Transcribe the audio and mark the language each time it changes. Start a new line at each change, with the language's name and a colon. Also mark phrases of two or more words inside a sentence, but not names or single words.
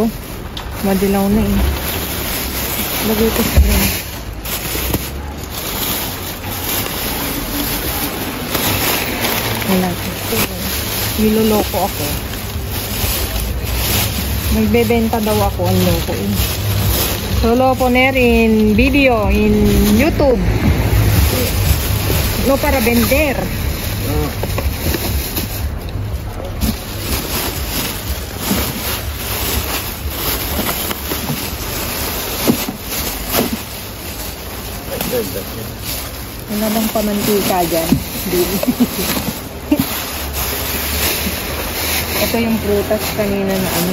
Filipino: Madilaw na eh. Lagay ko sa rin. Wala ko. Niloloko ako. Nagbebenta daw ako ang loko eh.
Spanish: Solo poner in video in YouTube. No para vender.
Filipino: Wala bang pamantika dyan? Ito yung prutas kanina na ano.